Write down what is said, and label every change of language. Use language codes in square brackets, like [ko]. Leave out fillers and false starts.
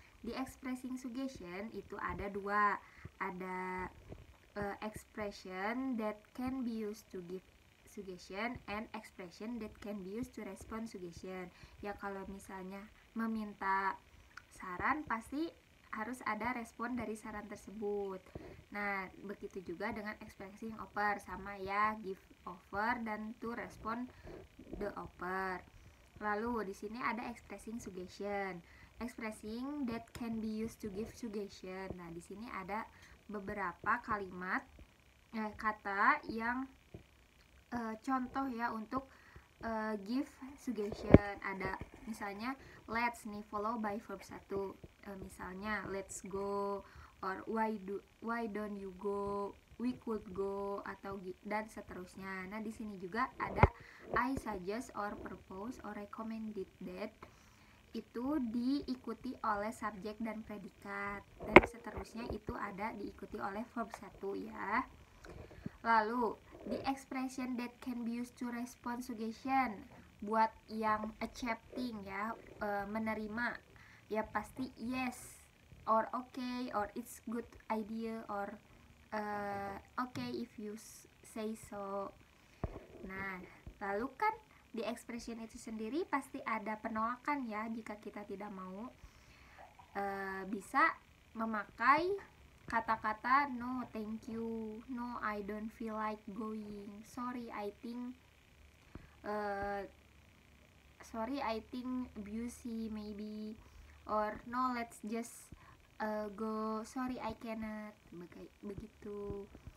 [id] Di [en] expressing suggestion [id] itu ada dua, ada [en] expression that can be used to give suggestion and expression that can be used to respond suggestion. [id] Ya, kalau misalnya meminta saran pasti harus ada respon dari saran tersebut. Nah, begitu juga dengan [en] expressing offer, [id] sama ya, [en] give offer [id] dan [en] to respond the offer. [id] Lalu di sini ada expressing suggestion. [en] Expressing that can be used to give suggestion. [id] Nah, di sini ada beberapa kalimat kata yang contoh ya untuk [en] give suggestion. [id] Ada misalnya let's nih [en] follow by verb 1. [id] Misalnya [en] let's go, or why don't you go, we could go, [id] atau dan seterusnya. Nah, di sini juga ada [en] I suggest or propose or recommended that, [id] itu diikuti oleh subjek dan predikat, dan seterusnya itu ada diikuti oleh verb 1 ya. Lalu [en] the expression that can be used to respond suggestion, [id] buat yang [en] accepting [id] ya, menerima ya pasti [en] yes or okay or it's good idea or okay if you say so. [id] Nah, lalu kan di expression itu sendiri pasti ada penolakan ya jika kita tidak mau. Bisa memakai kata-kata [en] no thank you, no I don't feel like going, sorry I think busy maybe, or no let's just go, sorry I cannot, [id] begitu.